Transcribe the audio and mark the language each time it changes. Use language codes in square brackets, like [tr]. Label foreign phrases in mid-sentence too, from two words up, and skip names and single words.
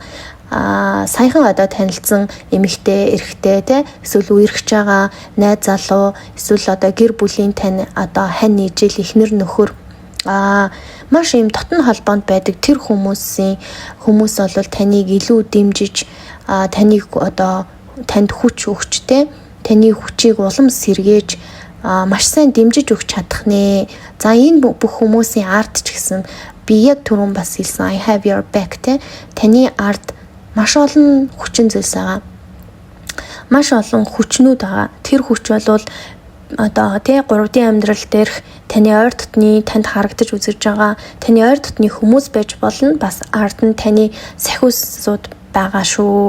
[mn] Саяхан одоо танилцсан эмэгтэй, эрэгтэй эсвэл үерхэж байгаа найз залуу эсвэл одоо гэр бүлийн тань одоо хань ижил эхнэр нөхөр маш юм дотн холбоонд байдаг тэр хүмүүс бол таныг илүү дэмжиж таныг одоо танд хүч өгч таны хүчийг улам сэргээж маш сайн дэмжиж өгч чадах нэ. За энэ бүх хүмүүсийн арт ч гэсэн би яг түрүүн бас хэлсэн [en] I have your back [mn] таны арт маш олон хүчин зүйлс байгаа. Маш олон хүчнүүд байгаа. Тэр хүч бол одоо 3D амьдрал дээрх таны ойр дотны танд харагдаж үзэж байгаа таны ойр дотны хүмүүс байж болно. Бас арт нь таны сахиусууд байгаа шүү.